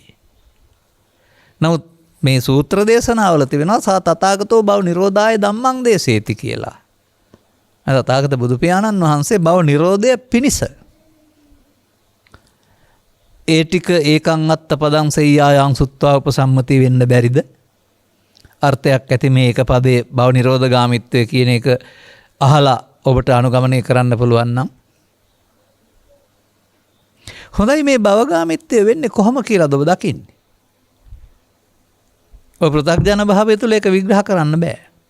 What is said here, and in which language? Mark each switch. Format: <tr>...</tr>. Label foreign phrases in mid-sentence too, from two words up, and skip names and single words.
<si>නමුත් මේ සූත්‍ර දේශනාවල තිබෙනවා</si> <pi>සා තථාගතෝ භව නිරෝධාය ධම්මං දේශේති</pi> <si>කියලා. තථාගත බුදු පියාණන් වහන්සේ භව නිරෝධය පිණිස ඒ ටික</si> <pi>ඒකං අත්ත පදං සෙය්‍යායං සුත්වා උපසම්මති</pi> <si>වෙන්න බැරිද? අර්ථයක් ඇති මේ එක පදේ භව නිරෝධගාමීත්වය කියන එක අහලා ඔබට අනුගමනය කරන්න පුළුවන් නම් හොඳයි. මේ භවගාමීත්වය වෙන්නේ කොහොම කියලාද ඔබ දකින්නේ? ඔය පෘථග්ජන භාවය තුළ ඒක විග්‍රහ කරන්න බෑ.</si>